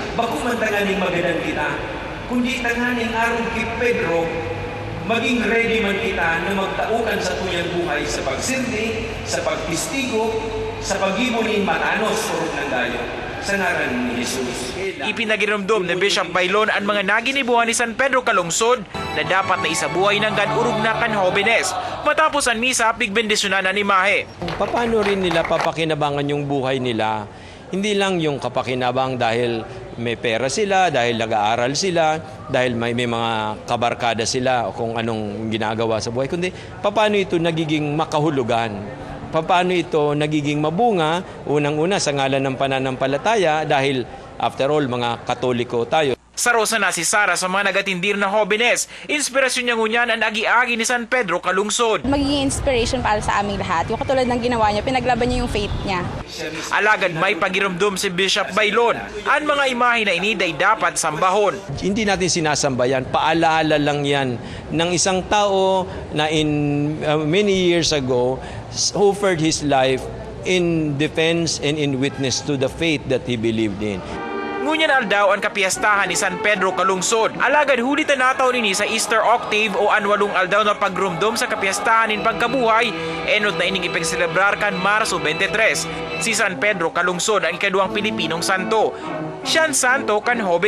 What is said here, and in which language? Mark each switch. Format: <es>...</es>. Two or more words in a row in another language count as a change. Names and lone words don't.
<bik>Baku man tanganing magadan kita, kundi tanganing arong kay Pedro, maging ready man kita na magtaukan sa tuyang buhay sa pagsirdi, sa pagtistigo, sa pag-ibo ni Matanos, surog ng dayo, sa ngaran ni Jesus. Ipinagiramdom ni Bishop Bailon ang mga naginibuhan ni San Pedro Calungsod na dapat na isabuhay ng ganurog na kan Jóvenes.</bik> <tl>Matapos ang misa,</tl> <bik>pigbendisyonan ang imahe.</bik> <tl>Paano rin nila papakinabangan yung buhay nila? Hindi lang yung kapakinabang dahil may pera sila, dahil nag-aaral sila, dahil may mga kabarkada sila o kung anong ginagawa sa buhay, kundi paano ito nagiging makahulugan? Paano ito nagiging mabunga? Unang-una sa ngalan ng pananampalataya dahil</tl> <en>after all</en> <tl>mga Katoliko tayo.</tl> <bik>Sarosa na si Sara sa mga nagatindir na Jóvenes. Inspirasyon niya ngunyan ang agi-agi ni San Pedro Calungsod.</bik> <tl>Magiging inspiration para sa aming lahat. Yung katulad ng ginawa niya, pinaglaban niya yung faith niya.</tl> <bik>Alagad may pagiramdom si Bishop Bailon. Ang mga imahe na ini ay dapat sambahon.</bik> <tl>Hindi natin sinasambayan, paalaala lang yan ng isang tao na</tl> <en>many years ago offered his life in defense and in witness to the faith that he believed in.</en> <bik>Ngunyan aldaw ang kapiyastahan ni San Pedro Calungsod. Alagad hulitan nataw nini sa Easter Octave o anwalong aldaw na pagrumdom sa kapiyastahan in pagkabuhay, enot na ining ipagselebrar kan Marso 23. Si San Pedro Calungsod ang ikaduang Pilipinong santo. Siyang santo kan Jóvenes.</bik>